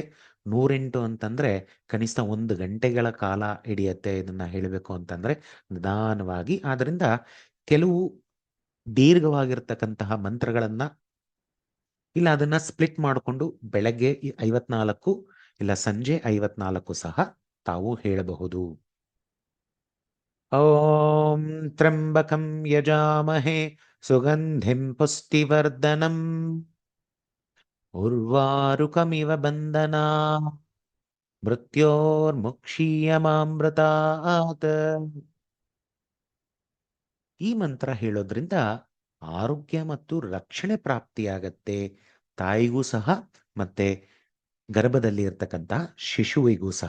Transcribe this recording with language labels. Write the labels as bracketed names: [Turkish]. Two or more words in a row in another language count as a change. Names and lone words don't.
[Kannada] 108 ಅಂತಂದ್ರೆ ಕನಿಷ್ಠ 1 ಗಂಟೆಗಳ ಕಾಲ ಹಿಡಿಯತ್ತೆ ಇದನ್ನ ಹೇಳಬೇಕು ಅಂತಂದ್ರೆ ನಿಧಾನವಾಗಿ. ಆದ್ರಿಂದ ಕೆಲವು ದೀರ್ಘವಾಗಿರ್ತಕ್ಕಂತಹ ಮಂತ್ರಗಳನ್ನ ಇಲ್ಲ ಅದನ್ನ ಸ್ಪ್ಲಿಟ್ ಮಾಡಿಕೊಂಡು ಬೆಳಗ್ಗೆ 54 ಇಲ್ಲ ಸಂಜೆ 54 ಸಹ ತಾವು ಹೇಳಬಹುದು. [Sanskrit] ಓಂ ತ್ರ್ಯಂಬಕಂ ಯಜಾಮಹೇ ಸುಗಂಧಿಂ ಪುಷ್ಟಿವರ್ಧನಂ ಉರ್ವಾರುಕಮಿವ ಬಂಧನಾ ಮೃತ್ಯೋರ್ಮುಕ್ಷೀಯಮಾಮೃತಾತ್. [Kannada] ಈ ಮಂತ್ರ ಹೇಳೋದ್ರಿಂದ ಆರೋಗ್ಯ ಮತ್ತು ರಕ್ಷಣೆ ಪ್ರಾಪ್ತಿಯಾಗತ್ತೆ ತಾಯಿಗೂ ಸಹ ಮತ್ತೆ ಗರ್ಭದಲ್ಲಿ ಇರ್ತಕ್ಕಂಥ ಶಿಶುವಿಗೂ ಸಹ.